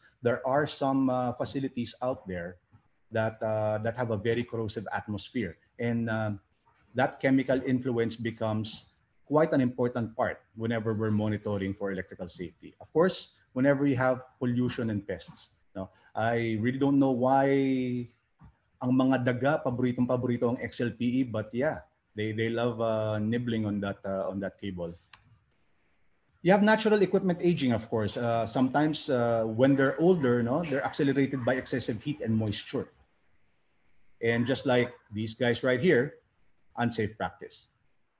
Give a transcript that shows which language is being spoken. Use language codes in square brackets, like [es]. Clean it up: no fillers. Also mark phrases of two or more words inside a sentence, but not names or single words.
[en] There are some facilities out there that have a very corrosive atmosphere, and that chemical influence becomes quite an important part whenever we're monitoring for electrical safety. Of course, whenever you have pollution and pests. I really don't know why [tl] ang mga daga paborito ang XLPE, [en] but yeah, they love nibbling on that cable. You have natural equipment aging, of course. Sometimes when they're older, they're accelerated by excessive heat and moisture. And just like these guys right here, unsafe practice.